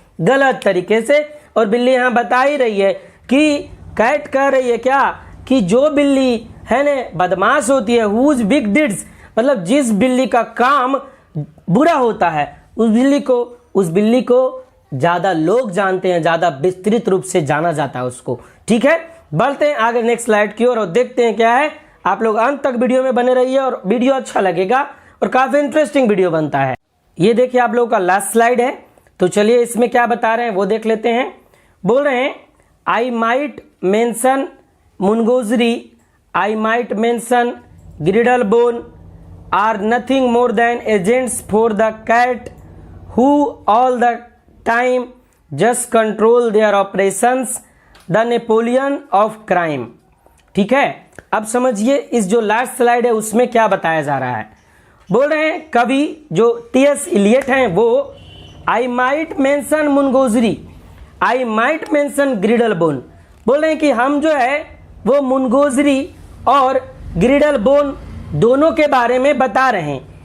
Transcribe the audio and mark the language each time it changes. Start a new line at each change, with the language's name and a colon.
Hindi: गलत तरीके से। और बिल्ली यहाँ बता ही रही है कि कैट कह रही है क्या कि जो बिल्ली है ना बदमाश होती है,
English: whose big deeds
Hindi: मतलब जिस बिल्ली का काम बुरा होता है उस बिल्ली को ज़्यादा लोग जानते हैं, ज़्यादा विस्तृत रूप से जाना जाता है उसको। ठीक है, बढ़ते हैं आगे नेक्स्ट स्लाइड की ओर और देखते हैं क्या है। आप लोग अंत तक वीडियो में बने रहिए और वीडियो अच्छा लगेगा और काफ़ी इंटरेस्टिंग वीडियो बनता है। ये देखिए आप लोगों का लास्ट स्लाइड है, तो चलिए इसमें क्या बता रहे हैं वो देख लेते हैं। बोल रहे हैं
English: I might mention Mungojerrie, I might mention Griddlebone are nothing more than agents for the cat who all the time just control their operations, the Napoleon of crime।
Hindi: ठीक है, अब समझिए इस जो लास्ट स्लाइड है उसमें क्या बताया जा रहा है। बोल रहे हैं कवि जो टी.एस. इलियट हैं वो
English: I might mention Mungojerrie, I might mention Griddlebone,
Hindi: बोल रहे हैं कि हम जो है वो मुनगोजरी और ग्रिडल बोन दोनों के बारे में बता रहे हैं।